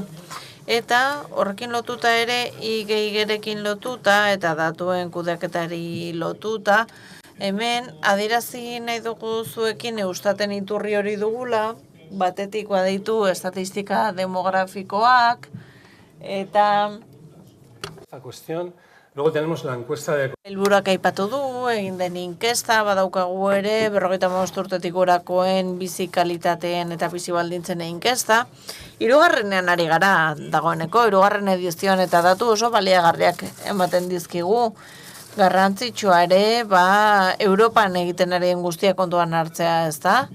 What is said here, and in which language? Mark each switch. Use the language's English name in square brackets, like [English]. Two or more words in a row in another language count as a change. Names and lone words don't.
[Basque] Eta horrekin lotuta ere, IGIGerekin lotuta eta datuen kudeaketari lotuta, hemen adierazi nahi dugu zuekin Eustaten iturri hori dugula, batetik baditu estatistika demografikoak, eta [Spanish] Esta cuestión. Luego tenemos la encuesta de... [Basque] Helburuak aipatu du, egin den inkesta, badaukagu ere, 55 urtetik gorakoen bizi kalitateen eta bizi baldintzen inkesta. Hirugarrenean ari gara dagoeneko, hirugarren edizioan eta datu oso baliagarriak ematen dizkigu. Garrantzitsua ere, Europan egiten ari den guztia kontuan hartzea, ez da?